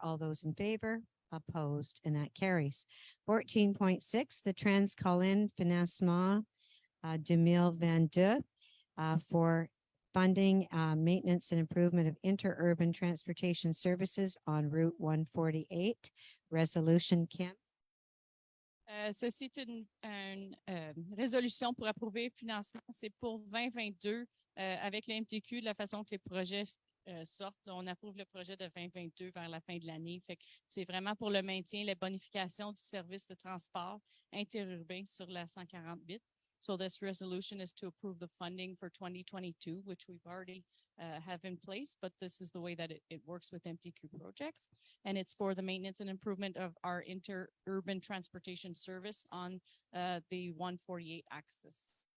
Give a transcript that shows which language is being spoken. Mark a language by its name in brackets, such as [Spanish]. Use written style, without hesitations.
[English] All those in favor, opposed, and that carries. 14.6, the Trans-Colin Financement 2022 for funding, maintenance and improvement of interurban transportation services on Route 148. Resolution, Kim. [French] Ceci est une résolution pour approuver le financement. C'est pour 2022 avec la MTQ, de la façon que les projets sortent. On approuve le projet de 2022 vers la fin de l'année. C'est vraiment pour le maintien et la bonification du service de transport interurbain sur la 148. [English] So this resolution is to approve the funding for 2022, which we've already have in place, but this is the way that it works with MTQ projects. And it's for the maintenance and improvement of our interurban transportation service on the 148 axis.